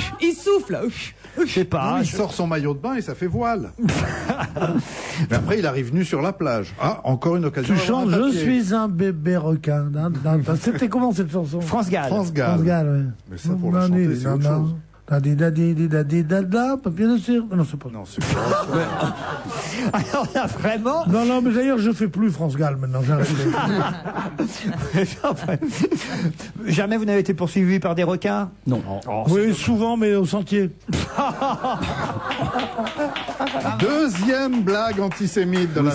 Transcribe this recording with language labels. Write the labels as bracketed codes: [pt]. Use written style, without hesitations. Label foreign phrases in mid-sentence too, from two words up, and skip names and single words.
[fr] Il souffle. Je sais pas. Il sort son maillot de bain et ça fait voile. Mais après, il arrive nu sur la plage. Ah, encore une occasion. Tu chantes Je suis un bébé requin. C'était comment cette chanson? France Gall. France Gall. France Gall, ouais. Mais ça, pour la chanter, c'est autre chose. Da-di-da-di-di-da-di-da-da, papier de cire. Non, c'est pas. Non, c'est pas. Alors là, vraiment. Non, mais d'ailleurs, je fais plus France Gall maintenant, j'ai arrêté. Jamais vous n'avez été poursuivi par des requins? Non. Oui, souvent, mais au sentier. Deuxième blague antisémite de la